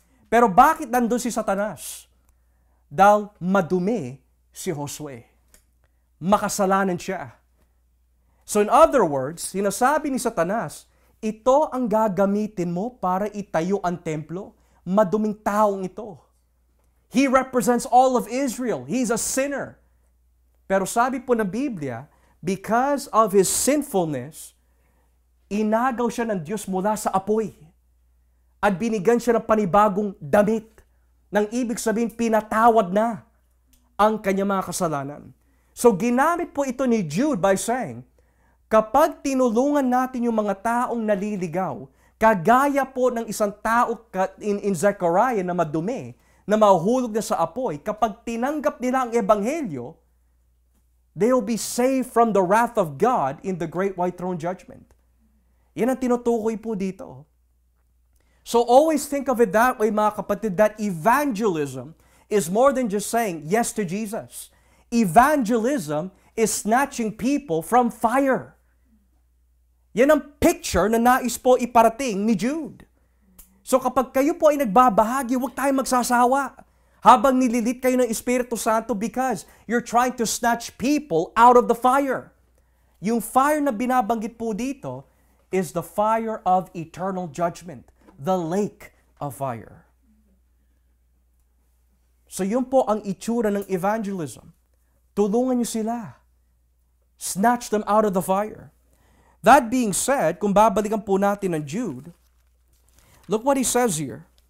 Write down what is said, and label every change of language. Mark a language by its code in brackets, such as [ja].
[tl] Pero bakit nandun si Satanas? Dahil madumi si Josue. makasalanan siya. [en] So in other words, [tl] sinasabi ni Satanas, ito ang gagamitin mo para itayo ang templo. Maduming taong ito. [en] He represents all of Israel. He's a sinner. [tl] Pero sabi po ng Biblia, [en] because of his sinfulness, [tl] inagaw siya ng Diyos mula sa apoy. At binigyan siya ng panibagong damit. Nang ibig sabihin, pinatawad na ang kanyang mga kasalanan. So ginamit po ito ni Jude [en] by saying, [tl] kapag tinulungan natin yung mga taong naliligaw, kagaya po ng isang tao in Zechariah na madumi, na mahuhulog na sa apoy, kapag tinanggap nila ang ebanghelyo, [en] they will be saved from the wrath of God in the great white throne judgment. [tl] Yan ang tinutukoy po dito. [en] So always think of it that way, [tl] mga kapatid, [en] that evangelism is more than just saying yes to Jesus. Evangelism is snatching people from fire. [tl] Yan ang picture na nais po iparating ni Jude. So kapag kayo po ay nagbabahagi, huwag tayong magsasawa. Habang nililit kayo ng Espiritu Santo [en] because you're trying to snatch people out of the fire. Yung fire [tl] na binabanggit po dito [en] is the fire of eternal judgment. The lake of fire. [tl] So yun po ang itsura ng evangelism. Tulungan niyo sila. [en] Snatch them out of the fire. That being said, [tl] kung babalikan po natin ng Jude, [en] look what he says here.